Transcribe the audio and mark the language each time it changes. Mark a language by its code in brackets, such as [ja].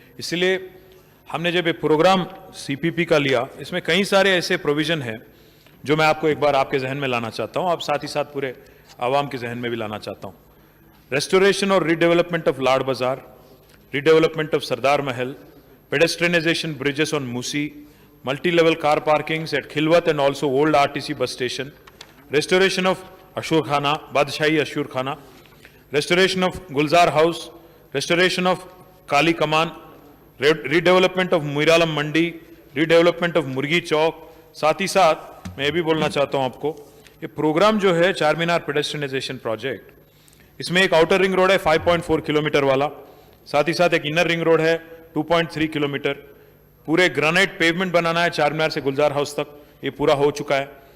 [hi] इसलिए हमने जब एक प्रोग्राम सीपीपी का लिया, इसमें कई सारे ऐसे प्रोविज़न हैं जो मैं आपको एक बार आपके जहन में लाना चाहता हूँ, आप साथ ही साथ पूरे आवाम के जहन में भी लाना चाहता हूँ। [en] Restoration और redevelopment of Laad Bazaar, redevelopment of Sardar Mahal, pedestrianisation bridges on Musi, multi-level car parkings at Khilwat and also old RTC bus station, restoration of Ashur Khana, Badshai Ashur Khana, restoration of Gulzar House, restoration of Kali Kaman, redevelopment of Muiralam Mandi, redevelopment of Murgi Chowk. [hi] साथ ही साथ मैं ये भी बोलना चाहता हूँ आपको, ये प्रोग्राम जो है चार मीनार पेडेस्ट्रियनाइजेशन प्रोजेक्ट, इसमें एक आउटर रिंग रोड है 5.4 किलोमीटर वाला, साथ ही साथ एक इनर रिंग रोड है 2.3 किलोमीटर, पूरे ग्रेनाइट पेवमेंट बनाना है चार मीनार से गुलजार हाउस तक, ये पूरा हो चुका है।